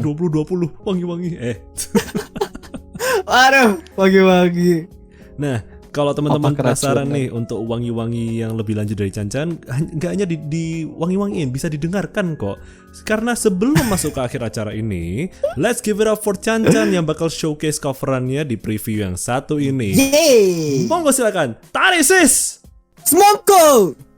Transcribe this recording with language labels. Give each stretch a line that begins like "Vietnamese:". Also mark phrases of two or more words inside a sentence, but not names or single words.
Indonesian: T20 wangi-wangi. waduh, pagi-pagi. Nah, kalau teman-teman Apa keracunan? penasaran nih untuk wangi-wangi yang lebih lanjut dari Cancan, nggak hanya di wangi-wangiin, bisa didengarkan kok. Karena sebelum masuk ke akhir acara ini,
English: let's give it up for
Indonesian: Cancan yang bakal showcase coverannya di preview yang satu ini. Yeay! Monggo silakan, tarik sis! Smoko!